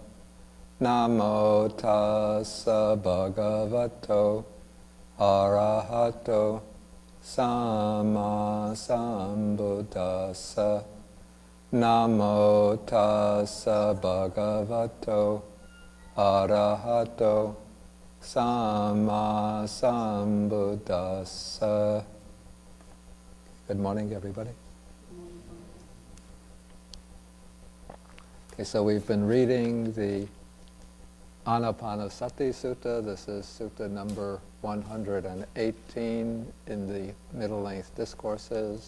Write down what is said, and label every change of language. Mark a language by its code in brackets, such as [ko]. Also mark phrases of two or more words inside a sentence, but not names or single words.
[pi] Namo tassa bhagavato arahato samma sambuddhassa. Namo tassa bhagavato arahato samma sambuddhassa. [en] Good morning, everybody. Okay, so we've been reading the Ānāpānasati Sutta. This is Sutta number 118 in the middle-length discourses.